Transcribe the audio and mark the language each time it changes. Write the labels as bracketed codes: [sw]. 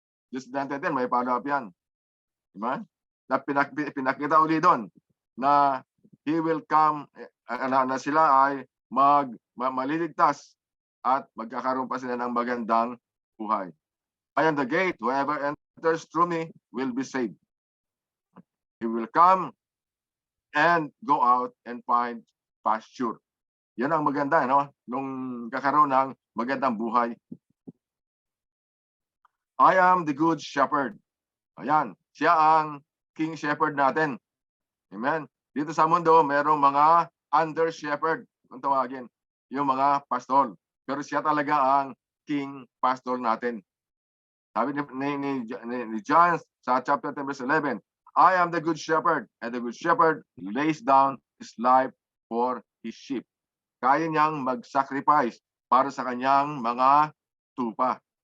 [tl] John 10:10, may follow-up yan. Di ba? Na pinakita uli doon na [en] he will come, [tl] na sila ay maliligtas at magkakaroon pa sila ng magandang buhay. [en] I am the gate. Whoever enters through me will be saved. He will come and go out and find pasture. [tl] Yan ang maganda, no? Nung kakaroon ng magandang buhay. [en] I am the good shepherd. [tl] Ayan, siya ang king shepherd natin. Amen. Dito sa mundo, merong mga under shepherd, kung tawagin, yung mga pastor. Pero siya talaga ang king pastor natin. Sabi ni John sa chapter 10 verse 11, [en] I am the good shepherd, and the good shepherd lays down his life for his sheep. [tl] Kaya niyang mag-sacrifice para sa kanyang mga tupa.